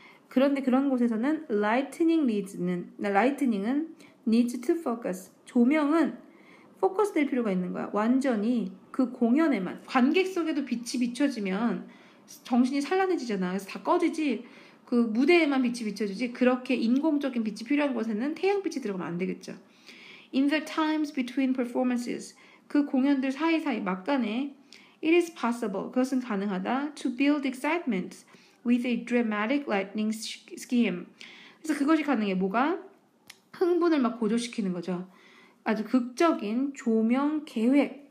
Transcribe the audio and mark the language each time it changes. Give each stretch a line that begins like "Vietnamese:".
Korean: 그런데 그런 곳에서는 lightning은
English: needs to focus.
Korean: 조명은 포커스 될 필요가 있는 거야. 완전히 그 공연에만. 관객석에도 빛이 비춰지면 정신이 산란해지잖아. 그래서 다 꺼지지. 그 무대에만 빛이 비춰지지. 그렇게 인공적인 빛이 필요한 곳에는 태양빛이 들어가면 안 되겠죠.
English: In the times between performances.
Korean: 그 공연들 사이사이 막간에
English: it is possible.
Korean: 그것은 가능하다.
English: To build excitement with a dramatic lightning scheme.
Korean: 그래서 그것이 가능해. 뭐가? 흥분을 막 고조시키는 거죠. 아주 극적인 조명 계획.